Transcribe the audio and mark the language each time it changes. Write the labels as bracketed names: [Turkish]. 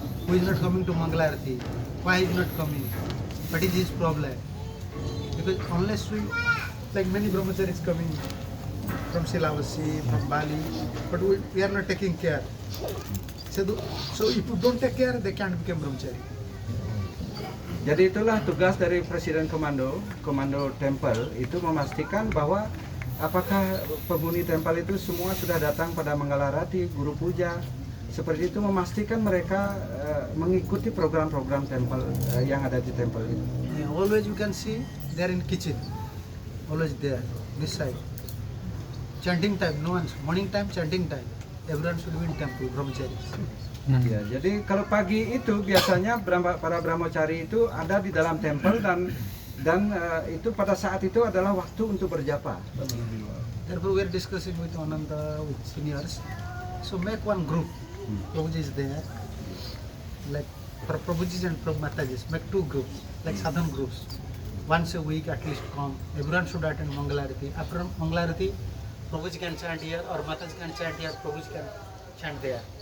[English] who is not coming to Mangalarati, why he is not coming, what is his problem? Because unless we, like many brahmacharis coming from Sulawesi, from Bali, but we are not taking care. So if you don't take care, they can't become brahmachari. [Indonesian] Jadi itulah tugas dari Presiden Komando Tempel itu memastikan bahwa apakah penghuni tempel itu semua sudah datang pada Manggalarati, guru puja, seperti itu, memastikan mereka mengikuti program-program tempel yang ada di tempel itu. [English] Yeah, always you can see they are in kitchen, always there, this side. Chanting time, no one. Morning time, chanting time. Everyone should be in temple, brahmacharis. [Indonesian] Ya, jadi kalau pagi itu biasanya para brahmachari itu ada di dalam tempel dan itu pada saat itu adalah waktu untuk berjapa. [English] Therefore, we are discussing with Ananta, with seniors. So make one group. Prabhuji is there. Like for Prabhujis and Prabhumatajis, make two groups, like sadhan groups. Once a week at least come. Everyone should attend Mangalarati. After Mangalarati, Prabhuji can chant here or Mataji can chant here, Prabhuji can chant there.